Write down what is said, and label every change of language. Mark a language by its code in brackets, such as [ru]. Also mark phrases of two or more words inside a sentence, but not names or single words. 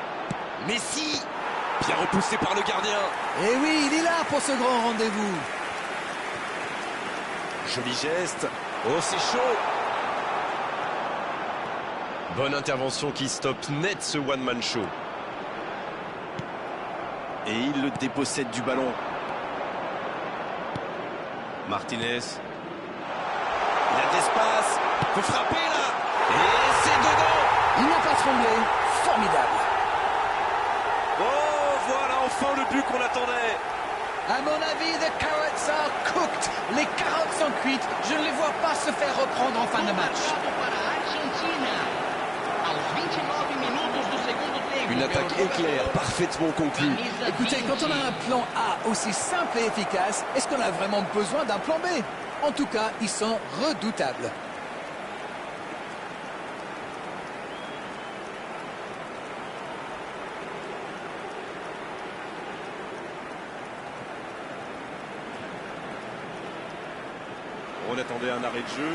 [fr] Messi. Bien repoussé par le gardien. Et oui, il est là pour ce grand rendez-vous. Joli geste. Oh, c'est chaud. Bonne intervention qui stoppe net ce [en] one-man show. [fr] Et il le dépossède du ballon. Martinez. Il a de l'espace. Faut frapper là. Et c'est dedans. Il n'a pas tremblé. Formidable. Oh, voilà enfin le but qu'on attendait. À mon avis, [en] the carrots are cooked. [fr] Les carottes sont cuites. Je ne les vois pas se faire reprendre en fin de match. [pt] Para a Argentina. Aos 29 minutos do segundo tempo. [fr] Une attaque éclair, parfaitement conclue. Écoutez, quand on a un plan A aussi simple et efficace, est-ce qu'on a vraiment besoin d'un plan B? En tout cas, ils sont redoutables. On attendait un arrêt de jeu.